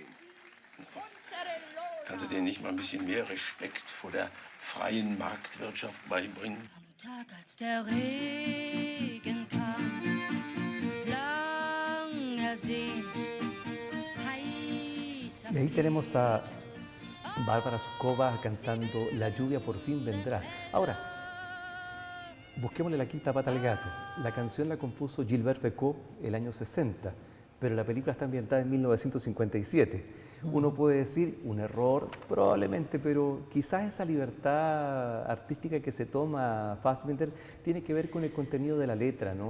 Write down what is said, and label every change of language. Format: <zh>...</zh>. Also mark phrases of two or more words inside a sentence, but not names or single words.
<de>Kannst du denen nicht mal ein bisschen mehr Respekt vor der freien Marktwirtschaft beibringen? Tag, als der Regen kam, lang ersehnt, heiß</de> <es>Y ahí tenemos a Bárbara Suková cantando La lluvia por fin vendrá. Ahora, busquémosle la quinta pata al gato. La canción la compuso Gilbert Bécaud el año 60, pero la película está ambientada en 1957. Uno puede decir un error, probablemente, pero quizás esa libertad artística que se toma Fassbinder tiene que ver con el contenido de la letra, ¿no?</es>